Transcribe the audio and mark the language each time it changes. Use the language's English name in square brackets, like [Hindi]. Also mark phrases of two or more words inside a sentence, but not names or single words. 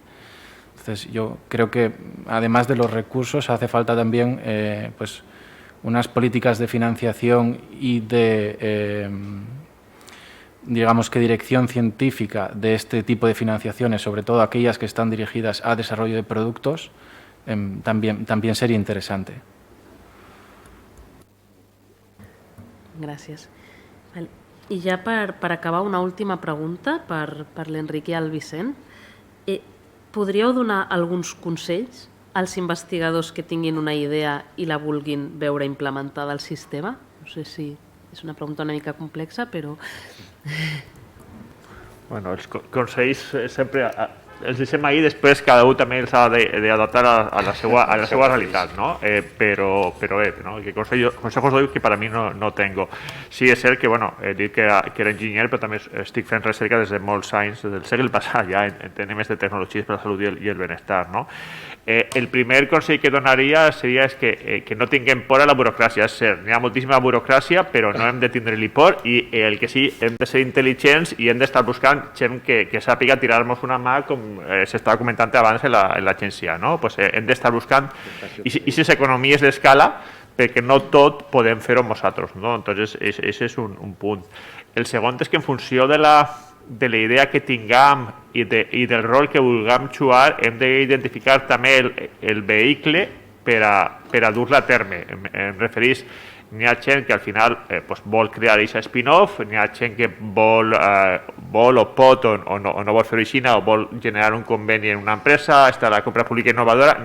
[Spanish] Entonces, yo creo que además de los recursos hace falta también unas políticas de financiación y de, digamos que dirección científica de este tipo de financiaciones, sobre todo aquellas que están dirigidas a desarrollo de productos, también sería interesante. [Catalan] Gràcies. I ja per acabar, una última pregunta per l'Enric i el Vicent. Podríeu donar alguns consells als investigadors que tinguin una idea i la vulguin veure implementada al sistema? No sé si és una pregunta una mica complexa, però... Bueno, els consells sempre els deixem ahir, després cada un també els ha d'adaptar a la seva realitat, no? Però bé, no? [Spanish] Consejos doy que para mí no tengo. [Catalan] Sí, és cert que, bueno, he dit que era enginyer, però també estic fent recerca des de molts anys, des del segle passat ja, en temes de tecnologies per la salut i el benestar, no? El primer consell que donaria seria que no tinguem por a la burocràcia. És cert, n'hi ha moltíssima burocràcia, però no hem de tindre-li por, i el que sí, hem de ser intel·ligents i hem d'estar buscant gent que sàpiga tirar-nos una mà, com s'estava comentant abans en l'agència, no? Pues hem d'estar buscant aquestes economies d'escala, perquè no tot podem fer-ho nosaltres, no? Entonces, ese és un punt. El segon és que en funció de la idea que tinguem i del rol que vulguem jugar, hem d'identificar també el vehicle per a dur-la a terme. Em referís, n'hi ha gent que al final vol crear aquest spin-off, n'hi ha gent que vol o pot o no vol fer-ho així, o vol generar un conveni en una empresa, estar a la compra pública innovadora.